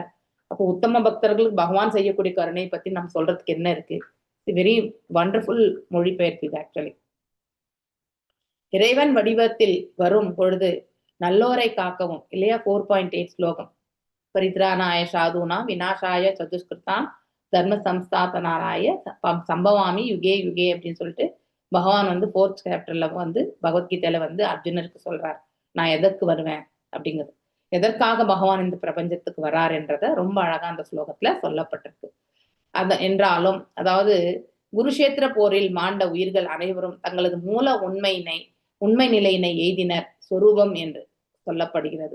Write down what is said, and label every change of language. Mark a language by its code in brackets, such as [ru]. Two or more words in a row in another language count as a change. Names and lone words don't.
[ta] அப்போ உத்தம பக்தர்களுக்கு பகவான் செய்யக்கூடிய கருணையை பத்தி நம்ம சொல்றதுக்கு என்ன இருக்கு? [en] very wonderful [ta] மொழிபெயர்ப்பு இது ஆக்சுவலி. இறைவன் வடிவத்தில் வரும் பொழுது நல்லோரை காக்கவும் இல்லையா? 4.8 ஸ்லோகம். [sa] परित्राणाय साधूनां विनाशाय चदुष्कृताम् धर्म संस्थापनार्थाय संभवामि युगे युगे [ta] அப்படின்னு சொல்லிட்டு பகவான் வந்து 4th சாப்டர்ல வந்து பகவத்கீதையில வந்து அர்ஜுனருக்கு சொல்றார், நான் எதற்கு வருவேன் அப்படிங்கிறது, எதற்காக பகவான் இந்த பிரபஞ்சத்துக்கு வரார் என்றத ரொம்ப அழகா அந்த ஸ்லோகத்துல சொல்லப்பட்டிருக்கு. என்றாலும் அதாவது குருஷேத்திர போரில் மாண்ட உயிர்கள் அனைவரும் தங்களது மூல உண்மை நிலையினை எய்தினர் சொரூபம் என்று சொல்லப்படுகிறது.